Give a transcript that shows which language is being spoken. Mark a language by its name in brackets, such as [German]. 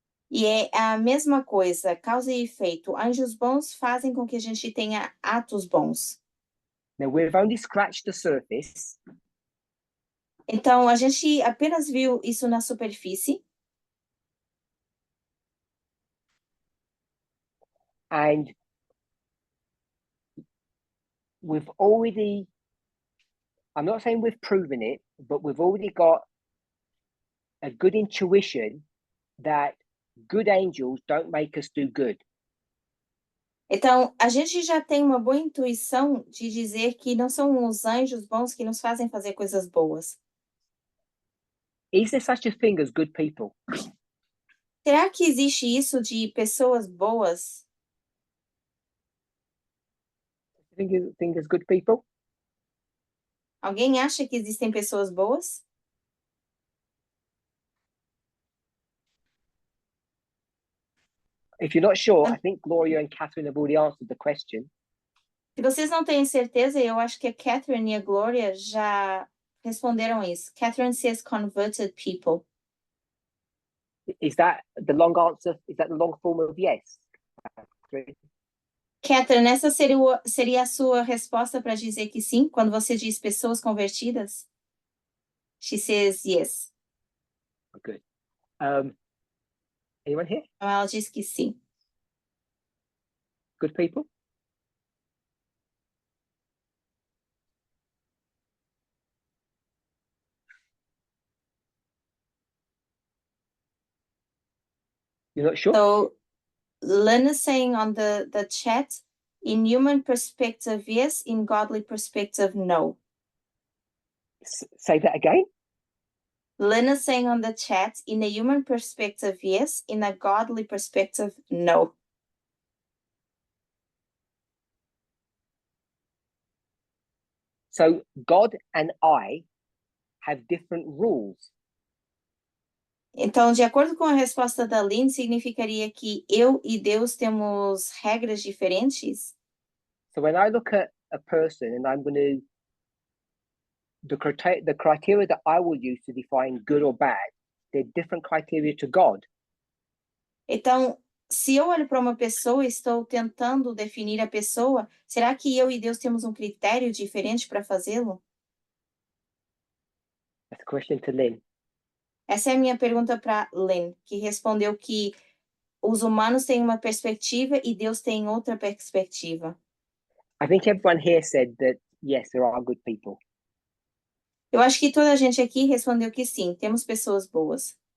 [Portuguese] E é a mesma coisa, causa e efeito. Anjos bons fazem com que a gente tenha atos bons. [English] Now we've only scratched the surface, [Portuguese] Então, a gente apenas viu isso na superfície. [English] and we've already, I'm not saying we've proven it, but we've already got a good intuition that good angels don't make us do good. [Portuguese] Então, a gente já tem uma boa intuição de dizer que não são os anjos bons que nos fazem fazer coisas boas. [English] Is there such a thing as good people? [Portuguese] Será que existe isso de pessoas boas? [English] Think as good people? [Portuguese] Alguém acha que existem pessoas boas? [English] If you're not sure, I think Gloria and Catherine have already answered the question. [Portuguese] Se vocês não têm certeza, eu acho que a Catherine e a Gloria já responderam isso. [English] Catherine says converted people. Is that the long answer? Is that the long form of yes? [Portuguese] Catherine, essa seria a sua resposta para dizer que sim, quando você diz pessoas convertidas? [English] She says yes. Good. Anyone here? [Portuguese] Então ela diz que sim. [English] Good people? You're not sure? So Lynn is saying on the chat, in human perspective, yes, in godly perspective, no. Say that again. Lynn is saying on the chat, in a human perspective, yes, in a godly perspective, no. So God and I have different rules. [Portuguese] Então, de acordo com a resposta da Lynn, significaria que eu e Deus temos regras diferentes? [English] So when I look at a person and I'm going to, the criteria that I will use to define good or bad, they're different criteria to God. [Portuguese] Então, se eu olho para uma pessoa e estou tentando definir a pessoa, será que eu e Deus temos um critério diferente para fazê-lo? [English] That's a question to Lynn. [Portuguese] Essa é a minha pergunta para Lynn, que respondeu que os humanos têm uma perspectiva e Deus tem outra perspectiva. [English] I think everyone here said that, yes, there are good people. [Portuguese] Eu acho que toda a gente aqui respondeu que sim, temos pessoas boas.